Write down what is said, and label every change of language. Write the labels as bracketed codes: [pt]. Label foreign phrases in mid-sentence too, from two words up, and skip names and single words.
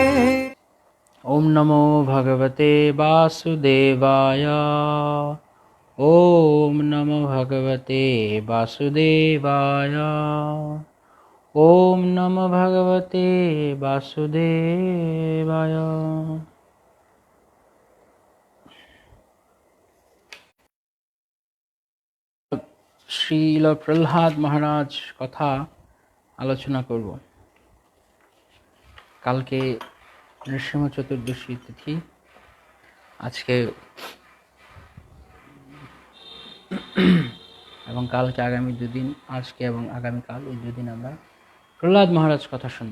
[sa] ओम नमो भगवते वासुदेवाय। ओम नमो भगवते वासुदेवाय। ओम नमो भगवते वासुदेवाय। [bn] শ্রীল প্রহ্লাদ মহারাজ কথা আলোচনা করব। কালকে নৃসিংহ চতুর্দশী তিথি, আজকে এবং কালকে আগামী দুদিন, আজকে এবং আগামীকাল এই দুদিন আমরা প্রহ্লাদ মহারাজ কথা শুনব।